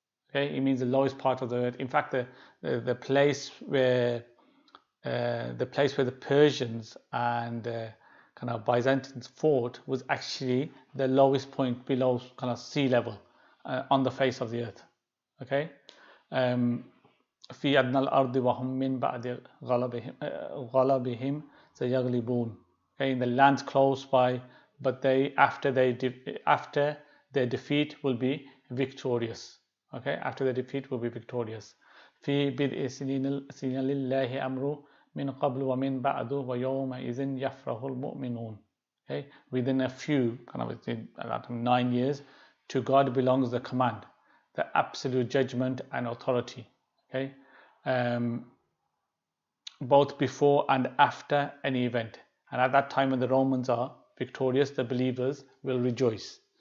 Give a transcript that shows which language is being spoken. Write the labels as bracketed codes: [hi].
[en] Okay, it means the lowest part of the earth. In fact, the place where the Persians and kind of Byzantines fought was actually the lowest point below kind of sea level on the face of the earth. Okay. [ar] في أدنى الأرض وهم من بعد غلبهم سيغلبون. [en] Okay, in the lands close by, but they after their defeat will be victorious. Okay, after the defeat will be victorious. [ar] في بدء سنين لله أمره من قبل ومن بعد ويومئذ يفرح المؤمنون. [en] Okay, within a few, kind of within 9 years, to God belongs the command, the absolute judgment and authority. Okay, both before and after any event. And at that time when the Romans are victorious, the believers will rejoice.